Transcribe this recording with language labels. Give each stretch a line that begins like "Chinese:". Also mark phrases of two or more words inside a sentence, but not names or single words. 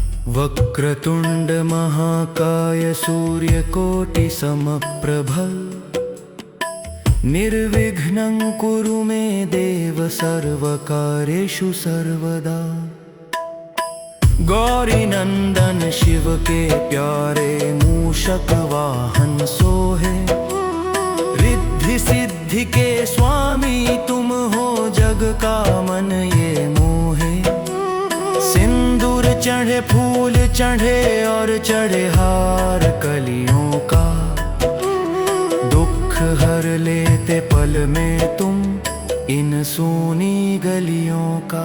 Sanskrit: वक्रतुंड महाकाय सूर्यकोटि समप्रभ निर्विघ्नं कुरु मे देव सर्वकार्येषु सर्वदा।
Hindi: गौरी नंदन शिव के प्यारे मूषक वाहन सोहे, रिद्धि सिद्धि के स्वामी तुम हो जग का मन ये मोहे। सिंदूर चढ़े फूल चढ़े और चढ़े हार कलियों का, दुख हर लेते पल में तुम इन सूनी गलियों का।